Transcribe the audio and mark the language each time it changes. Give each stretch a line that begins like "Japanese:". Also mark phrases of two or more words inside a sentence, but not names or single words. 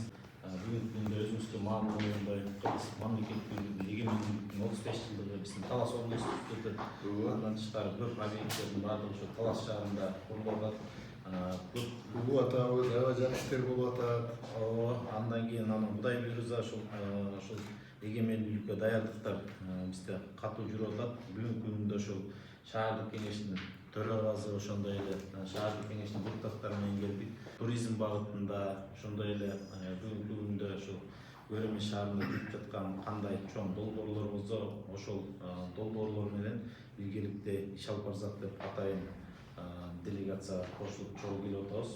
Kyrgyz: Бүгүнкү күндө өзүбүзгө маалым болгондой мамлекеттин эгемендүүлүгүнүн 35 жылдыгы биздин Талас облустун өтөт. Андан тышкары көп объекттердин баардыгы ошо Талас шаарында курулат.
Turkish: Bu atağımız, yapacak işler bu atağım.
Kyrgyz: Андан кийин анан Кудай буйрса ошол эгемендүүлүккө даярдыктар бизде катуу жүрүп атат. Бүгүнкү күндө ошол шаардык кеңештин төрагасы ошондой эле шаардык кеңештин депутаттары менен келдик. Туризм багытында ошондой эле бүгүнкү күндө ошол Өрөмү шаарында жүрүп жаткан кандай чоң долбоорлорубуз ошол долбоорлор менен биргеликте иш алып барсак деп атайын делегация кошулуп чогуу келип атабыз.